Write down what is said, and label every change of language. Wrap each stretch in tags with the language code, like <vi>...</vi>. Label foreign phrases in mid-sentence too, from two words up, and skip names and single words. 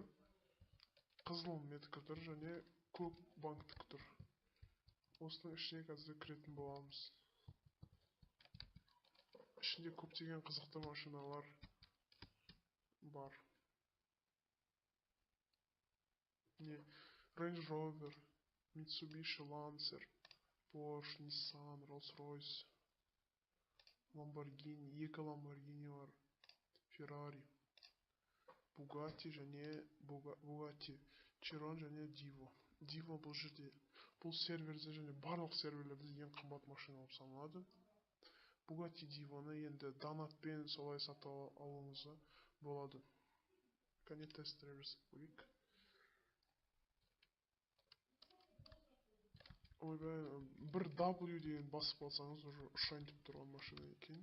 <kk>Қызыл меткі тұр және көк банктікі тұр. Осының ішіне қазір кіретін боламыз. Ішінде көптеген қызықты машиналар бар. Range Rover, Mitsubishi Lancer, Porsche, Nissan, Rolls-Royce, Lamborghini, 2 Lamborghini бар, Ferrari, Bugatti Chiron және Divo. Divo бұл жерде, бұл серверде және барлық серверлерде ең қымбат машина болып саналады. Bugatti Divo'ны енді донатпен солай сатып алуыңызға болады. Кәне тесттер жасап көрейік. Ойбай, бір W деген басып қалсаңыз уже ұшайын деп тұрған машина екен.</kk>